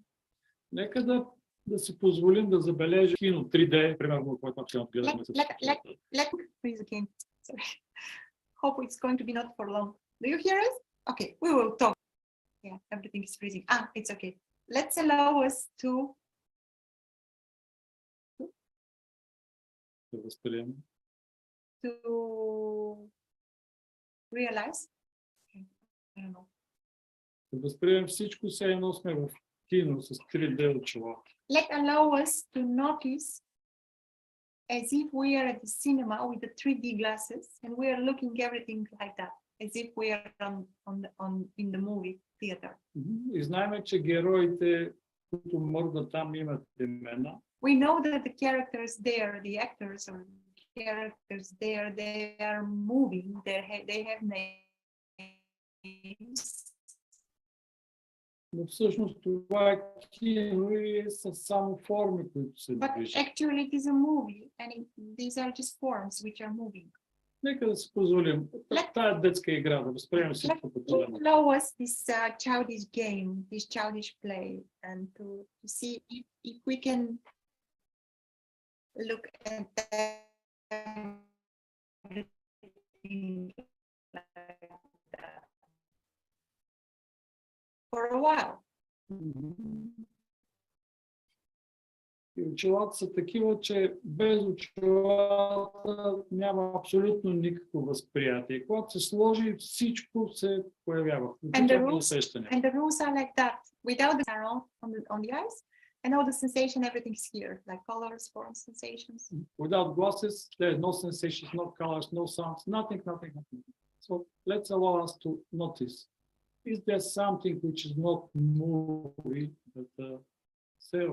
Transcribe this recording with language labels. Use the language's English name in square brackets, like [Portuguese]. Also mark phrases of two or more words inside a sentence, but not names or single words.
[Bulgarian] Нека да си позволим да забележим кино 3D, примерно, което гледахме с... [English] Let me please again. Sorry. Hope it's going to be not for long. Do you hear us? Okay, we will talk. Yeah, everything is freezing. It's okay. Let's allow us to [Bulgarian] Да възприемем. [English] to realize. I don't know. [Bulgarian] Да възприемем всичко, все едно сме в кино с 3D очила. [English] Let's allow us to notice as if we are at the cinema with the 3D glasses and we are looking everything like that, as if we are in the movie theater. [Bulgarian] И знаем, че героите, които мърдат там, имат имена. [English] We know that the characters there, the actors or characters there, they are moving, they have names. [Bulgarian] Но всъщност това е кино и са само форми, които се [English] But [Bulgarian] движат. [English] actually it is a movie and these are just forms which are moving. [Bulgarian] Нека да си позволим тая детска игра, да възприемем всичко като [English] Let allow us this childish game, this childish play, and to see if we can look at everything like that for a while. [Bulgarian] И очилата са такива, че без очилата няма абсолютно никакво възприятие. Когато се сложи, всичко се появява. [English] And the rules are like that. Without the arrow on the eyes, and all the sensation, everything is here, like colors, forms, sensations. Without glasses, there is no sensations, no colors, no sounds, nothing. So let's allow us to notice. Is there something which is not moving, but self?